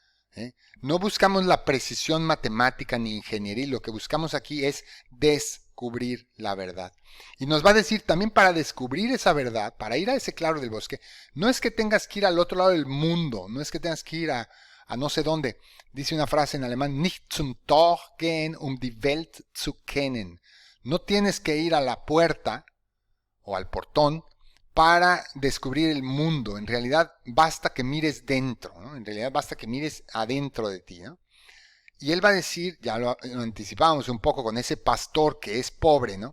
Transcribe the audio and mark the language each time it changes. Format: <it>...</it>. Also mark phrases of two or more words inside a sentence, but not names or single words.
<es>No buscamos la precisión matemática ni ingenieril, lo que buscamos aquí es descubrir la verdad. Y nos va a decir también para descubrir esa verdad, para ir a ese claro del bosque, no es que tengas que ir al otro lado del mundo, no es que tengas que ir a no sé dónde. Dice una frase en alemán,</es> <de>nicht zum Tor gehen, die Welt zu kennen.</de> <es>No tienes que ir a la puerta o al portón para descubrir el mundo. En realidad basta que mires dentro, ¿no? En realidad basta que mires adentro de ti, ¿no? Y él va a decir, ya lo anticipábamos un poco con ese pastor que es pobre, ¿no?</es>